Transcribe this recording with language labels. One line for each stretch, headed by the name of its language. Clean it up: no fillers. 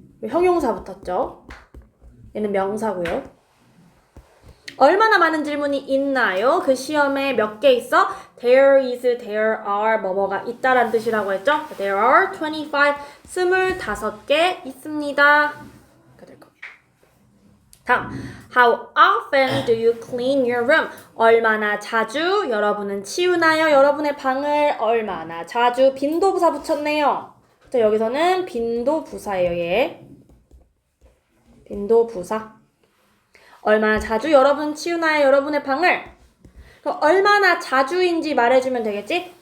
Korean: 형용사 붙었죠. 얘는 명사고요. 얼마나 많은 질문이 있나요? 그 시험에 몇 개 있어?
English: There is, there are,
Korean: 뭐뭐가 있다란 뜻이라고 했죠?
English: There are
Korean: 25개 있습니다. 될 겁니다. 다음,
English: How often do you clean your room?
Korean: 얼마나 자주 여러분은 치우나요? 여러분의 방을 얼마나 자주 빈도부사 붙였네요. 자, 여기서는 빈도부사예요, 얘. 빈도부사. 얼마나 자주 여러분 치우나요? 여러분의 방을. 그럼 얼마나 자주인지 말해주면 되겠지?